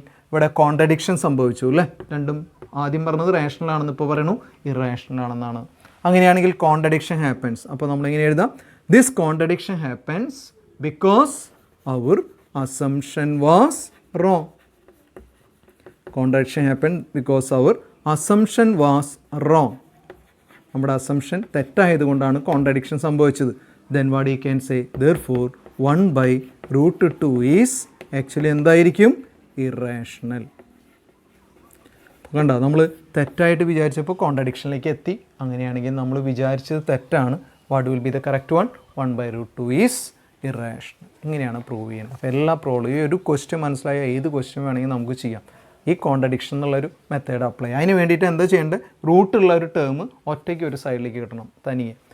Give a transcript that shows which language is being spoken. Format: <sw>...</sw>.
<ml>ഇവിടെ കോൺട്രഡിക്ഷൻ സംഭവിച്ചു അല്ലേ. രണ്ടും ആദ്യം പറഞ്ഞത് റേഷണൽ ആണെന്ന് ഇപ്പോൾ പറയണു ഇറേഷണൽ ആണെന്നാണ്.</ml> <en>അങ്ങനെയാണെങ്കിൽ contradiction happens.</en> <ml>അപ്പോൾ നമ്മളിങ്ങനെ എഴുതാം,</ml> <en>This contradiction happens because our assumption was wrong. Contradiction happened because our assumption was wrong.</en> <ml>നമ്മുടെ അസംഷൻ തെറ്റായതുകൊണ്ടാണ് കോൺട്രഡിക്ഷൻ സംഭവിച്ചത്.</ml> <en>Then what you can say, therefore 1/√2 is actually</en> <ml>എന്തായിരിക്കും? ഇറേഷണൽ. കണ്ടോ, നമ്മൾ തെറ്റായിട്ട് വിചാരിച്ചപ്പോൾ കോൺട്രഡിക്ഷനിലേക്ക് എത്തി. അങ്ങനെയാണെങ്കിൽ നമ്മൾ വിചാരിച്ചത് തെറ്റാണ്.</ml> <en>What will be the correct one? 1/√2 is irrational.</en> <ml>ഇങ്ങനെയാണ് പ്രൂവ് ചെയ്യുന്നത്. അപ്പോൾ എല്ലാ പ്രോബ്ലം, ഈ ഒരു ക്വസ്റ്റ്യൻ മനസ്സിലായ ഏത് ക്വസ്റ്റ്യൻ വേണമെങ്കിൽ നമുക്ക് ചെയ്യാം. ഈ കോൺട്രഡിക്ഷൻ എന്നുള്ളൊരു മെത്തേഡ് അപ്ലൈ. അതിന് വേണ്ടിയിട്ട് എന്താ ചെയ്യേണ്ടത്? റൂട്ടുള്ള ഒരു ടേം ഒറ്റയ്ക്ക് ഒരു സൈഡിലേക്ക് കിട്ടണം തനിയെ.</ml>